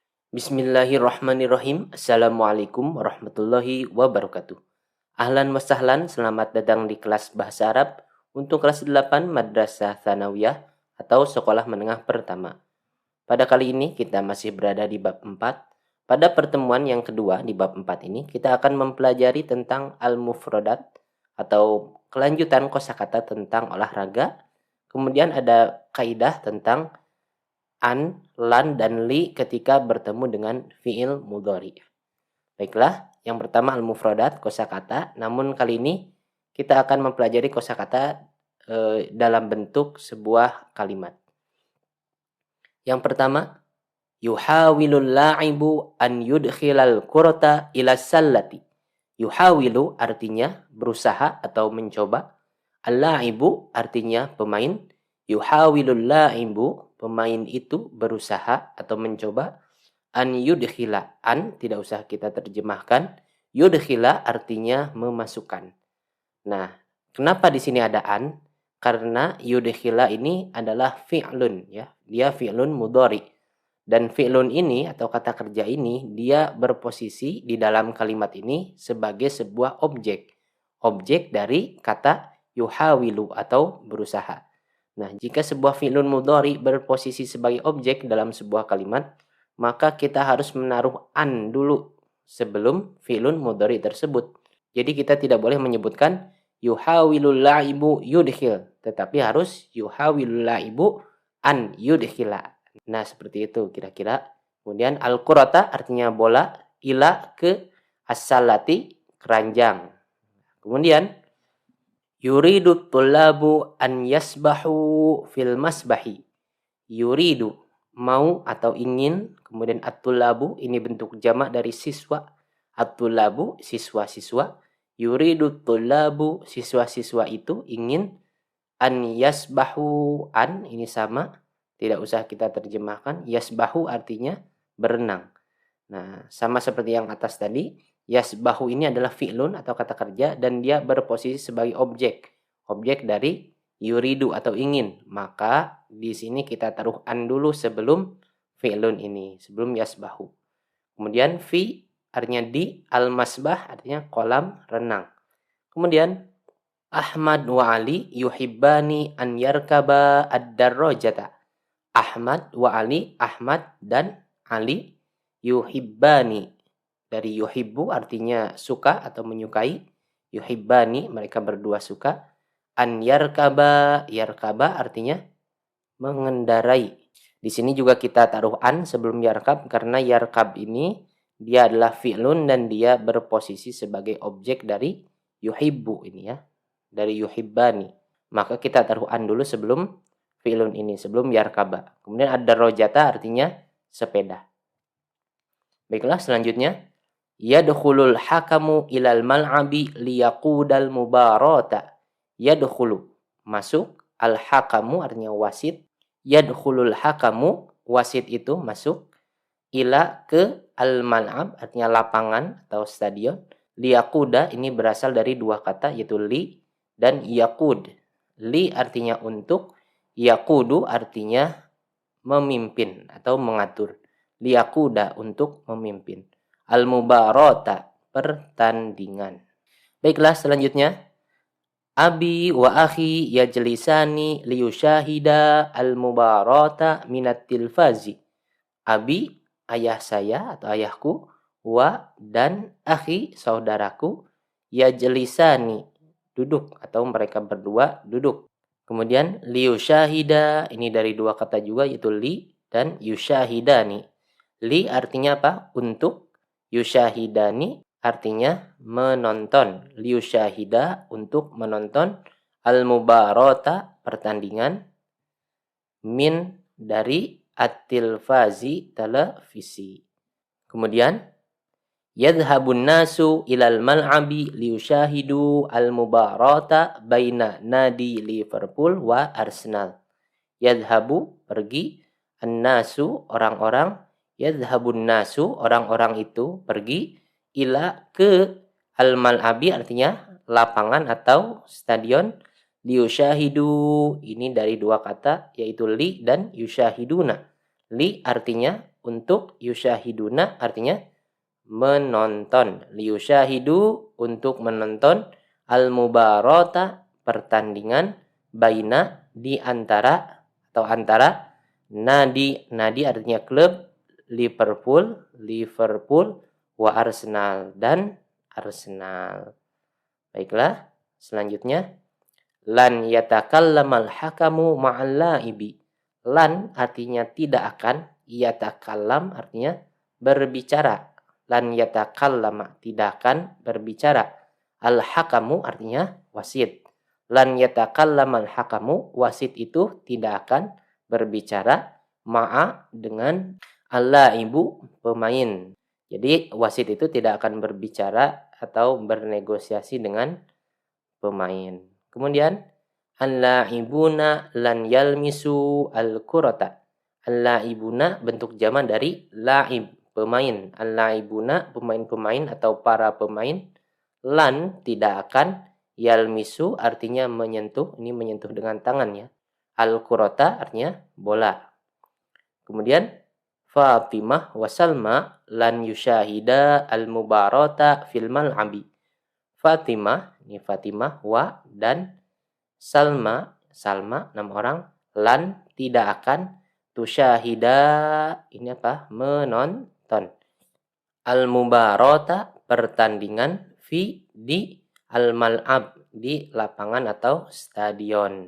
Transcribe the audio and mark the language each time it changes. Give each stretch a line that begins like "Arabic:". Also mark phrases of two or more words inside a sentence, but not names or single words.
Arabic: بسم الله الرحمن الرحيم. السلام عليكم ورحمة الله وبركاته. أهلاً وسهلاً,
Indonesian: selamat datang di kelas Bahasa Arab untuk kelas 8 Madrasah Tsanawiyah atau Sekolah Menengah Pertama. Pada kali ini kita masih berada di bab 4. Pada pertemuan yang kedua di bab 4 ini kita akan mempelajari tentang al-mufradat atau kelanjutan kosakata tentang olahraga. Kemudian ada kaidah tentang an, lan, dan li ketika bertemu dengan
Arabic: فعل مضارع.
Indonesian: Baiklah, yang pertama al-mufradat, kosakata. Namun kali ini kita akan mempelajari kosakata dalam bentuk sebuah kalimat. Yang pertama,
Arabic: يحاول اللاعب أن يدخل الكرة إلى السلة.
Indonesian: Yuhawilu artinya berusaha atau mencoba. Al-la'ibu artinya pemain.
Arabic: يحاول اللاعب,
Indonesian: pemain itu berusaha atau mencoba.
Arabic: أن يدخل,
Indonesian: an tidak usah kita terjemahkan. Yudkhila artinya memasukkan. Nah, kenapa di sini ada an? Karena yudkhila ini adalah fi'lun ya. Dia
Arabic: فعل مضارع.
Indonesian: Dan fi'lun ini atau kata kerja ini dia berposisi di dalam kalimat ini sebagai sebuah objek. Objek dari kata yuhawilu atau berusaha. Nah, jika sebuah
Arabic: فعل مضارع
Indonesian: berposisi sebagai objek dalam sebuah kalimat, maka kita harus menaruh an dulu sebelum
Arabic: فعل مضارع
Indonesian: tersebut. Jadi kita tidak boleh menyebutkan
Arabic: يحاول اللاعب يدخل,
Indonesian: tetapi harus
Arabic: يحاول اللاعب أن يدخل.
Indonesian: Nah, seperti itu kira-kira. Kemudian al-qurata artinya bola, ila ke as-salati keranjang.
Arabic: Kemudian يريد الطلاب أن يسبحوا في المسبح.
Indonesian: Yuridu, mau atau ingin. Kemudian at-tullabu, ini bentuk jamak dari siswa. At-tullabu, siswa-siswa.
Arabic: يريد الطلاب,
Indonesian: siswa-siswa itu ingin.
Arabic: أن يسبحوا,
Indonesian: an, ini sama. Tidak usah kita terjemahkan. Yasbahu artinya berenang. Nah, sama seperti yang atas tadi. Yasbahu ini adalah fi'lun atau kata kerja dan dia berposisi sebagai objek. Objek dari yuridu atau ingin. Maka di sini kita taruh an dulu sebelum fi'lun ini, sebelum yasbahu. Kemudian fi artinya di, al-masbah artinya kolam renang.
Arabic: Kemudian أحمد وعلي يحبان أن يركبا الدراجة. أحمد وعلي,
Indonesian: Ahmad dan Ali yuhibbani. Dari yuhibbu artinya suka atau menyukai. Yuhibbani, mereka berdua suka.
Arabic: أن يركبا,
Indonesian: yarkaba artinya mengendarai. Di sini juga kita taruh an sebelum yarkab karena yarkab ini dia adalah fi'lun dan dia berposisi sebagai objek dari yuhibbu ini ya. Dari yuhibbani. Maka kita taruh an dulu sebelum fi'lun ini, sebelum yarkaba. Kemudian ad-darajata artinya sepeda. Baiklah, selanjutnya
Arabic: يدخل الحكم إلى الملعب ليقود المباراة.
Indonesian: Yadkhulu, masuk. Al-hakamu artinya wasit.
Arabic: يدخل الحكم,
Indonesian: wasit itu masuk. Ila ke al-mal'ab artinya lapangan atau stadion. Liyaquda ini berasal dari dua kata yaitu li dan yaqud. Li artinya untuk. Yaqudu artinya memimpin atau mengatur. Liyaquda untuk memimpin. Al-mubarata, pertandingan. Baiklah, selanjutnya.
Arabic: أبي وأخي يجلسان ليشاهدا المباراة من التلفاز.
Indonesian: Abi, ayah saya atau ayahku. Wa, dan akhi, saudaraku. Yajlisani, duduk atau mereka berdua duduk. Kemudian liyushahida, ini dari dua kata juga yaitu li dan yushahidani. Li artinya apa? Untuk. Yushahidani artinya menonton. Liyushahida untuk menonton. Al-mubarata pertandingan. Min dari at-tilfazi televisi.
Arabic: Kemudian يذهب الناس إلى الملعب ليشاهدوا المباراة بين نادي Liverpool و Arsenal.
Indonesian: Yadhhabu pergi, an-nasu orang-orang.
Arabic: يذهب الناس,
Indonesian: orang-orang itu pergi, ila ke al-mal'abi artinya lapangan atau stadion. Liyushahidu, ini dari dua kata yaitu li dan yushahiduna. Li artinya untuk, yusyahiduna artinya menonton. Liyusyahidu untuk menonton, al-mubarata pertandingan, baina di antara atau antara, nadi artinya klub, Liverpool wa Arsenal dan Arsenal. Baiklah, selanjutnya
Arabic: لن يتكلم الحكم مع اللاعب.
Indonesian: Lan artinya tidak akan, yatakallam artinya berbicara.
Arabic: لن يتكلم
Indonesian: tidak akan berbicara. Al hakamu artinya wasit.
Arabic: لن يتكلم الحكم,
Indonesian: wasit itu tidak akan berbicara, ma'a dengan al-laibu pemain. Jadi wasit itu tidak akan berbicara atau bernegosiasi dengan pemain.
Arabic: Kemudian اللاعبون لن يلمسوا الكرة.
Indonesian: Al-laibuna bentuk jamak dari laib, pemain. Al-laibuna pemain-pemain atau para pemain. Lan tidak akan, yalmisu artinya menyentuh, ini menyentuh dengan tangannya. Al-kurata artinya bola.
Arabic: Kemudian فاطمة وسلمى لن يشاهدا المباراة في الملعب.
Indonesian: Fatimah, ini Fatimah, wa dan Salma 6 orang, lan tidak akan, tusyahida ini apa? Menonton. Al-mubarata pertandingan, fi di al-mal'ab di lapangan atau stadion.